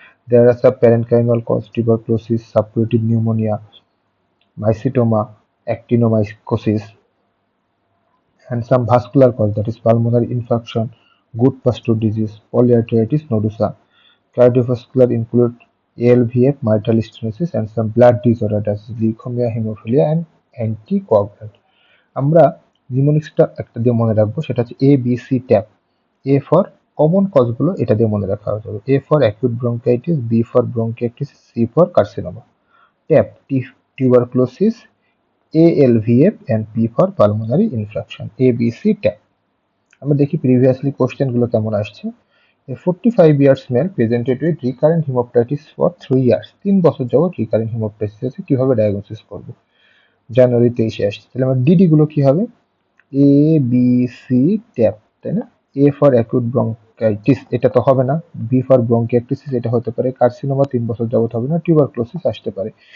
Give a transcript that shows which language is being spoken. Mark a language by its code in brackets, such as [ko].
[en] There are some parenchymal causes: tuberculosis, suppurative pneumonia, mycetoma, actinomycosis, and some vascular cause, that is pulmonary infection, Good-Pasteur disease, polyarteritis nodosa. Cardiovascular include ALVF, mitral stenosis, and some blood disorder, that is leukemia, hemophilia, and anticoagulant. [bn] আমরা নিউমোনিক্সটা একটা দিয়ে মনে রাখবো, সেটা হচ্ছে ABC tap. A for common কজগুলো এটা দিয়ে মনে রাখা যাবে। A for acute bronchitis, B for ব্রঙ্কিয়াইটিস, C for carcinoma. [en] TAP, tuberculosis, ALVF, and P for pulmonary infection. ABC TAP. [bn] আমরা দেখি প্রিভিয়াসলি কোশ্চেনগুলো কেমন আসছে। [en] A 45 years man presented with recurrent hemoptysis for 3 years. [bn] 3 বছর যাবত রিকারেন্ট হিমোপ্টাইটিস আছে, কিভাবে ডায়াগনোসিস করব? জানুয়ারি 23 আসছে, তাহলে আমার ডিডি গুলো কি হবে? এ বি সি ট্যাপ, তাই না? এ ফর অ্যাকিউট ব্রঙ্কাইটিস, এটা তো হবে না। বি ফর ব্রঙ্কিয়াইটিস, এটা হতে পারে। কার্সিনোমা 3 বছর যাবত হবে না। টিউবারক্লোসিস আসতে পারে।